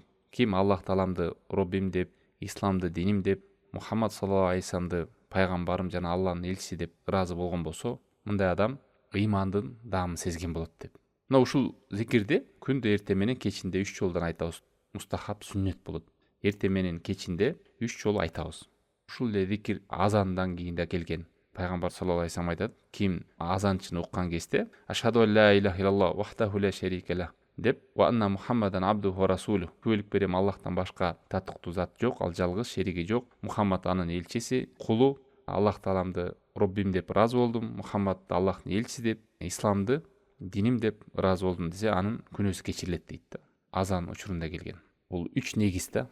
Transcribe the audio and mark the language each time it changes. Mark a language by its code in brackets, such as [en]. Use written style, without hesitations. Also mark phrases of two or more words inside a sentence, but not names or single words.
[ky] Ким Аллах тааламды Роббим деп, исламды диним деп, Мухаммад [ar] صلى الله عليه وسلم [ky] пайгамбарым жана Аллахтын элчиси деп ыраазы болгон болсо, мындай адам имандын даамын сезген болот деп. Мына ушул зикирди күндө эртең менен кечинде 3 жолдон айтабыз. Мустахаб, сүннет болот. Эртең менен кечинде 3 жолу айтабыз. Ушул эле зикир азандан кийин да келген. Пайгамбар [ar] صلى الله عليه وسلم [ky] айтат: "Ким азанчыны уккан кезде, [ar] أشهد أن لا إله إلا الله وحده لا شريك له" деп, "وأن محمدا عبده ورسوله", [ky] күбөлүк берем Аллахтан башка татыктуу зат жок, ал жалгыз, шериги жок, Мухаммад анын элчиси, кулу, Аллах тааламды Роббим деп разы болдум, Мухаммадты Аллахтын элчиси деп, исламды диним деп разы болдум десе, анын күнөөсү кечирилет дейт да. Азан учурунда келген. Бул 3 негиз да.